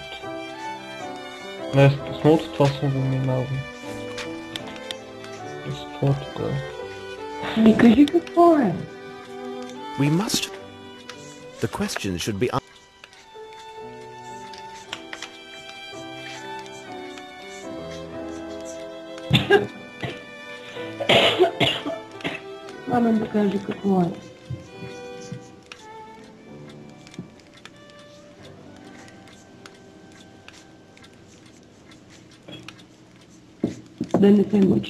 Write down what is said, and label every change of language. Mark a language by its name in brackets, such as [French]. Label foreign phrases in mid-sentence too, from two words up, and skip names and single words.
[Bulgarian] Не с писмото, това съм го минал. Писмото къде? Ами кажи какво е? [English] We must. The question should be answered. [Bulgarian] Пламен да каже какво е. Да не се мъчи.